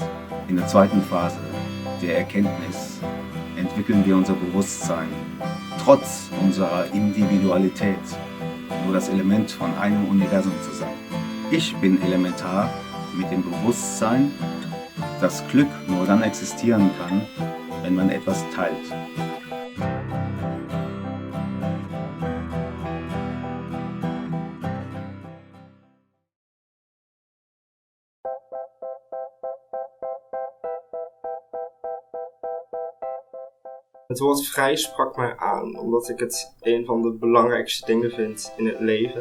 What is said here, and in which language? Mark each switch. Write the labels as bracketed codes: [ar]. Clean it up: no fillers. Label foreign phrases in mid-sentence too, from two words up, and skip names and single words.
[de] In der zweiten Phase der Erkenntnis entwickeln wir unser Bewusstsein, trotz unserer Individualität, nur das Element von einem Universum zu sein. Ich bin elementar mit dem Bewusstsein, dass Glück nur dann existieren kann, wenn man etwas teilt. [nl] Het woord vrij sprak mij aan, omdat ik het een van de belangrijkste dingen vind in het leven.